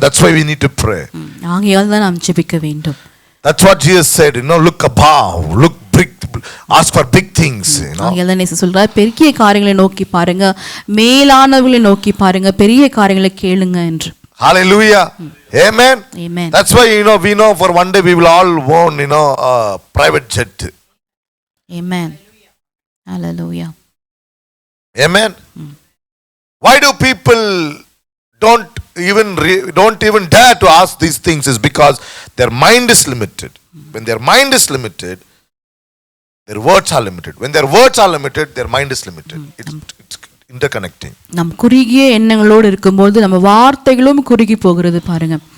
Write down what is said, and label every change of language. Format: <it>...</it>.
<en>That's why we need to pray.</en> <ta>ஆகையால் தான் நாம் ஜெபிக்க வேண்டும்.</ta> <en>That's what Jesus said, look above, look big, ask for big things,</en> <ta>ஆகையால் தான் இயேசு சொல்றார், பெரிய காரியங்களை நோக்கி பாருங்க, மேலானவர்களை நோக்கி பாருங்க, பெரிய காரியங்களை கேளுங்க என்று.</ta> <en>Hallelujah. Amen. Amen. That's why we know for one day we will all own a private jet. Amen. Hallelujah. Amen. Why do people don't even dare to ask these things? Is because their mind is limited. When their mind is limited, their words are limited. When their words are limited, their mind is limited. It's interconnecting.</en> <ta>நம் குறுகிய எண்ணங்களோடு இருக்கும்போது நம்ம வார்த்தைகளும் குறுகி போகிறது பாருங்க.</ta>